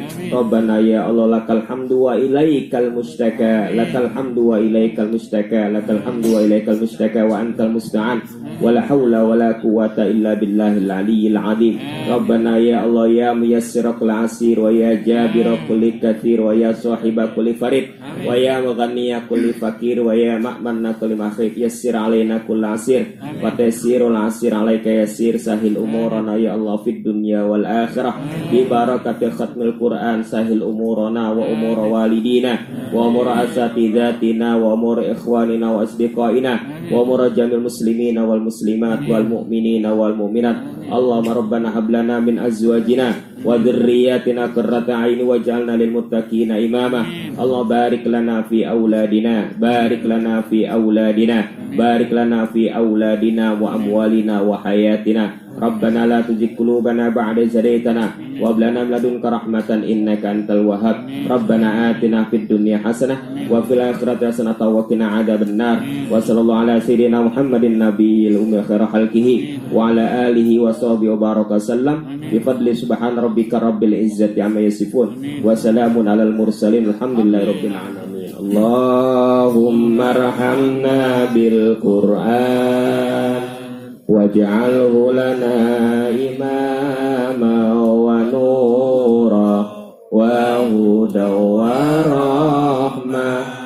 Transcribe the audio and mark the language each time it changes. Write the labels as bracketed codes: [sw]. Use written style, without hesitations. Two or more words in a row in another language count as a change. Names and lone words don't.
[ar] ربنا يا الله لك الحمد وإليك المشتكى لك الحمد وإليك المشتكى لك الحمد وإليك المشتكى وأنت المستعان ولا حول ولا قوة إلا بالله العلي العظيم. ربنا يا الله يا ميسر كل عسير ويا جابر كل كسير ويا صاحب كل فريد ويا مغني كل فقير ويا مأمن كل مخيف يسر علينا كل عسير وتيسير العسير عليك يسير سهل أمورنا يا الله في الدنيا والآخرة ببركة ختم القرآن سهل أمورنا وأمور والدينا وأمور أساتذتنا وأمور إخواننا وأصدقائنا وأمور جميع المسلمين والمسلمات والمؤمنين والمؤمنات. اللهم ربنا هب لنا من أزواجنا وذرياتنا قرة أعين واجعلنا للمتقين إماما. الله بارك لنا في أولادنا بارك لنا في أولادنا بارك لنا في أولادنا وأموالنا وحياتنا. ربنا لا تزغ قلوبنا بعد إذ هديتنا وهب لنا من لدنك رحمة إنك أنت الوهاب. ربنا آتنا في الدنيا حسنة وفي الآخرة حسنة وقنا عذاب النار. وصلى الله على سيدنا محمد النبي الأمي خير خلقه وعلى آله وصحبه وبارك وسلم بفضل سبحان ربك رب العزة عما يصفون وسلام على المرسلين الحمد لله رب العالمين. اللهم ارحمنا بالقرآن واجعله لنا إماما ونورا وهدى ورحمة.